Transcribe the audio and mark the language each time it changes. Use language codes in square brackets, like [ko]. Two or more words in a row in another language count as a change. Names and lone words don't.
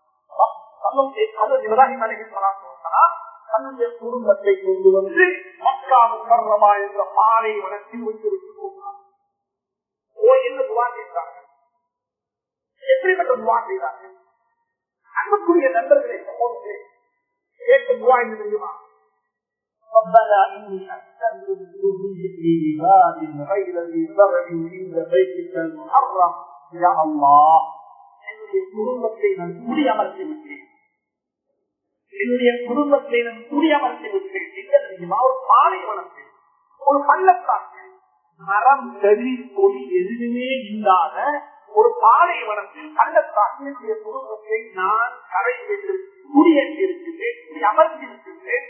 [ta] இப்ராஹிம் அலைஹிஸ்ஸலாம் தன்னுடைய குடும்பத்தை கொண்டு வந்து மக்கா முகர்ரமா என்ற பாலைவனத்தில் விட்டு போகிறார். என்ன துவா செய்கிறார்கள்? எப்படிப்பட்ட துவா செய்கிறார்கள்? அன்புக்குரிய நண்பர்களை சகோதரர்களே, கேட்க துவா என்ன தெரியுமா? [ar] ربنا إني أسكنت من ذريتي بباد غير ذي زرع عند بيتك المحرم يا الله. [ta] என்னுடைய குடும்பத்தை நான் குடியமர்த்தி விட்டேன், என்னுடைய குடும்பத்தை நான் குடியமர்த்தி விட்டேன். ஒரு பாலைவனத்தில், ஒரு பள்ளத்தாக்கில், மரம் செடி கொடி எதுவுமே இல்லாத ஒரு பாலைவனத்தில் பள்ளத்தாக்கில் என்னுடைய குடும்பத்தை நான் கரை வைத்து குடியேற்றிருக்கின்றேன், அமர்த்திருக்கின்றேன்.